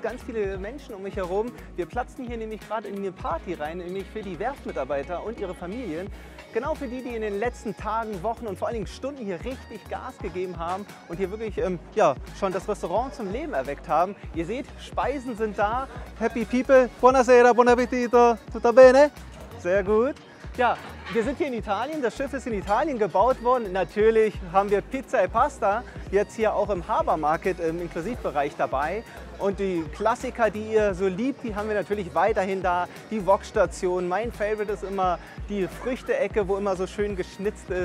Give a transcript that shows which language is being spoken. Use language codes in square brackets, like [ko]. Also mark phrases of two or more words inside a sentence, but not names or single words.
[de] Ganz viele Menschen um mich herum. Wir platzen hier nämlich gerade in eine Party rein, nämlich für die Werftmitarbeiter und ihre Familien. Genau für die, die in den letzten Tagen, Wochen und vor allen Dingen Stunden hier richtig Gas gegeben haben und hier wirklich ja, schon das Restaurant zum Leben erweckt haben. Ihr seht, Speisen sind da. [en] Happy People. [it] Buonasera, buon appetito. Tutto bene? [de] Sehr gut. Ja, wir sind hier in Italien, das Schiff ist in Italien gebaut worden. Natürlich haben wir [it] Pizza e Pasta [de] jetzt hier auch im Harbour Market im Inklusivbereich dabei. Und die Klassiker, die ihr so liebt, die haben wir natürlich weiterhin da. Die Wokstation, mein Favorite ist immer die Früchteecke, wo immer so schön geschnitzt ist.